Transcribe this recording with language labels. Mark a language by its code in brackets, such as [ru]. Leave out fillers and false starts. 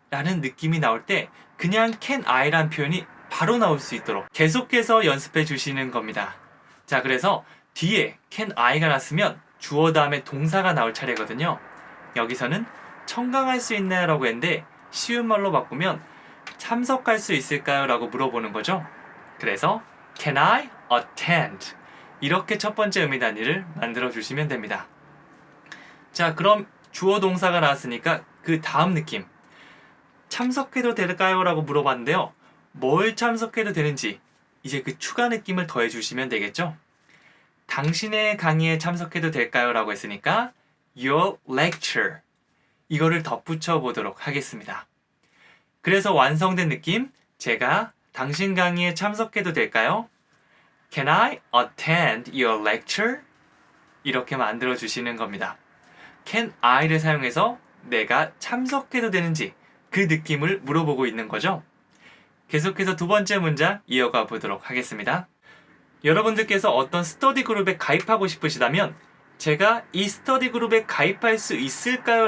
[ko] 라는 느낌이 나올 때 그냥 can I란 표현이 바로 나올 수 있도록 계속해서 연습해 주시는 겁니다. 자, 그래서 뒤에 can I가 났으면 주어 다음에 동사가 나올 차례거든요. 여기서는 청강할 수 있나요? 라고 했는데 쉬운 말로 바꾸면 참석할 수 있을까요? 라고 물어보는 거죠. 그래서 [en] Can I attend? [ko] 이렇게 첫 번째 의미 단위를 만들어 주시면 됩니다. 자, 그럼 주어 동사가 나왔으니까 그 다음 느낌. 참석해도 될까요? 라고 물어봤는데요. 뭘 참석해도 되는지 이제 그 추가 느낌을 더해 주시면 되겠죠. 당신의 강의에 참석해도 될까요? 라고 했으니까 [en] Your lecture. [ko] 이거를 덧붙여 보도록 하겠습니다. 그래서 완성된 느낌, 제가 당신 강의에 참석해도 될까요? [en] Can I attend your lecture? [ko] 이렇게 만들어 주시는 겁니다. Can I를 사용해서 내가 참석해도 되는지 그 느낌을 물어보고 있는 거죠. 계속해서 두 번째 문장 이어가 보도록 하겠습니다. 여러분들께서 어떤 스터디 그룹에 가입하고 싶으시다면 제가 이 스터디 그룹에 가입할 수 있을까요?